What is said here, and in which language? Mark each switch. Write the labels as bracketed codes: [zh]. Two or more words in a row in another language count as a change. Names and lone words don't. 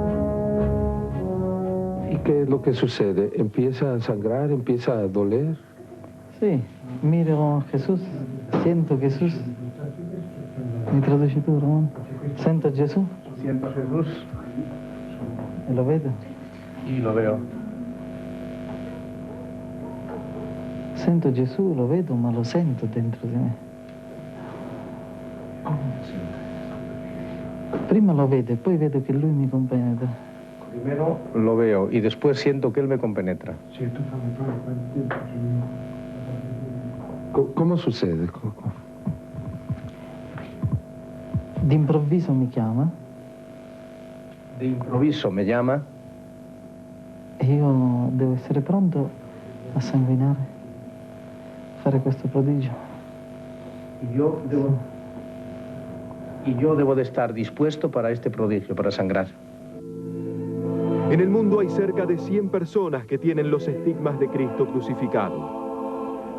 [es] ¿Y qué es lo que sucede? ¿Empieza a sangrar? ¿Empieza a doler? Sí, miro a Jesús, siento Jesús. [it] Mi traduci tu, Ramón. [es] Siento a Jesús. Siento a Jesús. Y lo veo. Y lo veo. [it] Sento Gesù, lo vedo, ma lo sento dentro di me. Prima lo vedo, poi vedo che lui mi compenetra. [es] Primero lo veo y después siento que él me compenetra. ¿Cómo sucede? [it] D'improvviso mi chiama. [es] De improviso me llama. [it] E io devo essere pronto a sanguinare, fare questo prodigio. [es] Y yo debo de estar dispuesto para este prodigio, para sangrar. En el mundo hay cerca de 100 personas que tienen los estigmas de Cristo crucificado.